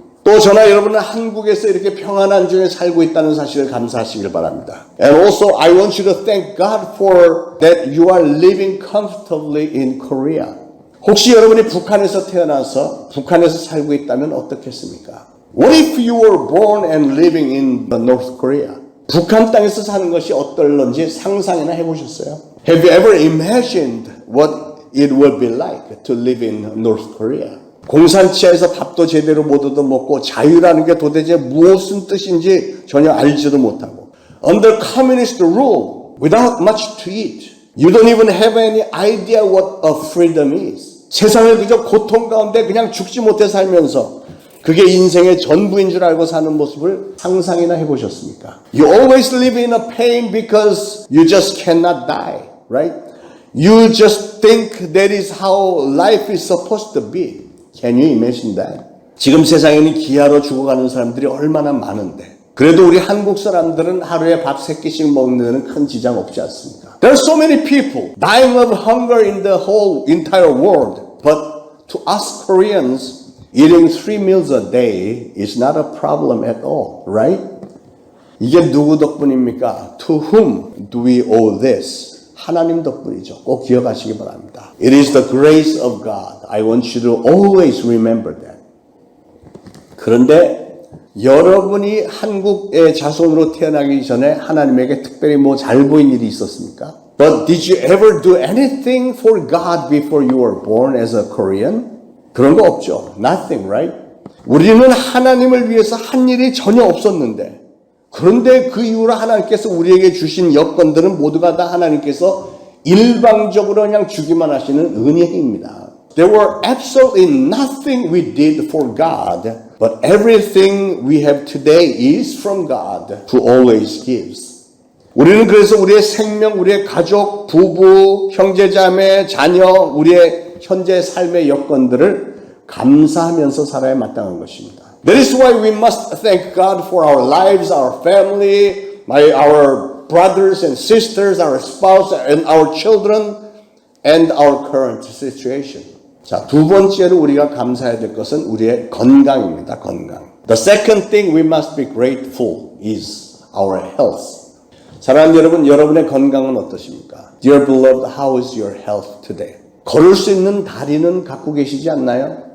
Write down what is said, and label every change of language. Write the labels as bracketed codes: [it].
[ko] 또 저나 여러분은 한국에서 이렇게 평안한 중에 살고 있다는 사실을 감사하시길 바랍니다. [en] And also I want you to thank God for that you are living comfortably in Korea. [ko] 혹시 여러분이 북한에서 태어나서 북한에서 살고 있다면 어떻겠습니까? [en] What if you were born and living in North Korea? [ko] 북한 땅에서 사는 것이 어떨런지 상상이나 해보셨어요? [en] Have you ever imagined what it would be like to live in North Korea? [ko] 공산치하에서 밥도 제대로 못 얻어먹고 자유라는 게 도대체 무엇은 뜻인지 전혀 알지도 못하고 [en] Under communist rule, without much to eat, you don't even have any idea what a freedom is. [ko] 세상을 그저 고통 가운데 그냥 죽지 못해 살면서 그게 인생의 전부인 줄 알고 사는 모습을 상상이나 해보셨습니까? [en] You always live in a pain because you just cannot die, right? You just think that is how life is supposed to be. Can you imagine that? [ko] 지금 세상에는 기아로 죽어가는 사람들이 얼마나 많은데 그래도 우리 한국 사람들은 하루에 밥 3끼씩 먹는 데는 큰 지장 없지 않습니까? [en] There are so many people dying of hunger in the whole entire world. But to us Koreans, eating 3 meals a day is not a problem at all, right? [ko] 이게 누구 덕분입니까? [en] To whom do we owe this? [ko] 하나님 덕분이죠. 꼭 기억하시기 바랍니다. [en] It is the grace of God. I want you to always remember that. [ko] 그런데 여러분이 한국의 자손으로 태어나기 전에 하나님에게 특별히 뭐 잘 보인 일이 있었습니까? [en] But did you ever do anything for God before you were born as a Korean? [ko] 그런 거 없죠. [en] Nothing, right? [ko] 우리는 하나님을 위해서 한 일이 전혀 없었는데 그런데 그 이후로 하나님께서 우리에게 주신 여건들은 모두가 다 하나님께서 일방적으로 그냥 주기만 하시는 은혜입니다. [en] There were absolutely nothing we did for God, but everything we have today is from God, who always gives. [ko] 우리는 그래서 우리의 생명, 우리의 가족, 부부, 형제자매, 자녀, 우리의 현재 삶의 여건들을 감사하면서 살아야 마땅한 것입니다. [en] That is why we must thank God for our lives, our family, our brothers and sisters, our spouse, and our children, and our current situation. [ko] 자, 두 번째로 우리가 감사해야 될 것은 우리의 건강입니다. 건강. [en] The second thing we must be grateful is our health. [ko] 사랑하는 여러분, 여러분의 건강은 어떠십니까? [en] Dear beloved, how is your health today? [ko] 걸을 수 있는 다리는 갖고 계시지 않나요?